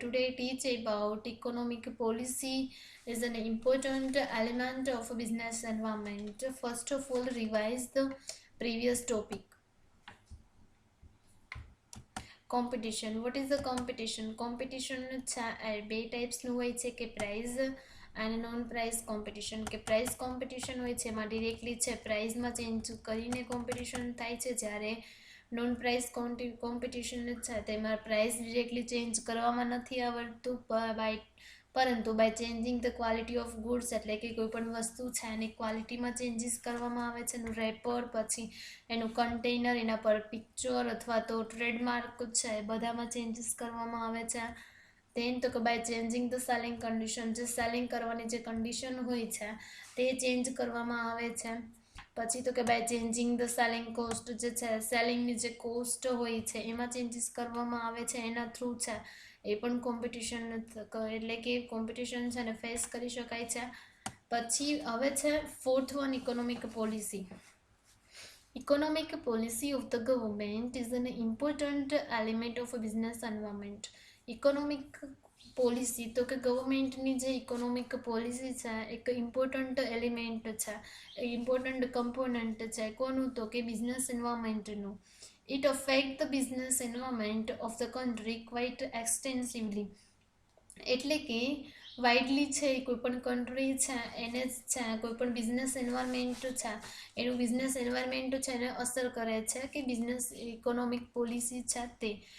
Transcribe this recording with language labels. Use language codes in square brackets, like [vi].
[en] Today I teach about economic policy is an important element of a business environment. First of all, revise the previous topic. Competition. What is the competition? [gu] Competition બે ટાઈપ્સનું હોય છે કે price અને non price competition. કે price competition હોય છે એમાં directly છે પ્રાઇઝમાં ચેન્જ કરીને કોમ્પિટિશન થાય છે, જ્યારે નોન પ્રાઇઝ કોમ્પિટિશન છે તેમાં પ્રાઇઝ ડિરેક્ટલી ચેન્જ કરવામાં નથી આવડતું, પરંતુ [en] by changing the quality of goods, [gu] એટલે કે કોઈ પણ વસ્તુ છે એની ક્વોલિટીમાં ચેન્જીસ કરવામાં આવે છે, એનું રેપર, પછી એનું કન્ટેનર, એના પર પિક્ચર અથવા તો ટ્રેડમાર્ક છે એ બધામાં ચેન્જીસ કરવામાં આવે છે. દેન તો કે [en] by changing the selling condition, [gu] જે સેલિંગ કરવાની જે કન્ડિશન હોય છે તે ચેન્જ કરવામાં આવે છે. પછી તો કે [en] by changing the selling cost, [gu] જે છે સેલિંગની જે કોસ્ટ હોય છે એમાં ચેન્જીસ કરવામાં આવે છે, એના થ્રુ છે એ પણ કોમ્પિટિશન એટલે કે કોમ્પિટિશન છે ને ફેસ કરી શકાય છે. પછી હવે છે fourth one, economic policy. [en] Economic policy of the government is an important element of a business environment. [gu] Economic policy તો કે ગવર્મેન્ટની જે ઇકોનોમિક પોલિસી છે એક ઇમ્પોર્ટન્ટ એલિમેન્ટ છે, ઇમ્પોર્ટન્ટ કમ્પોનન્ટ છે કોનું, તો કે business એન્વાયરમેન્ટનું. [en] it affect the business environment of the country quite extensively, [gu] એટલે કે વાઇડલી છે કોઈ પણ કન્ટ્રી છે એને જ છે કોઈ પણ બિઝનેસ એન્વાયરમેન્ટ છે એનું બિઝનેસ એન્વાયરમેન્ટ છે એને અસર કરે છે કે બિઝનેસ ઇકોનોમિક પોલિસી છે તે.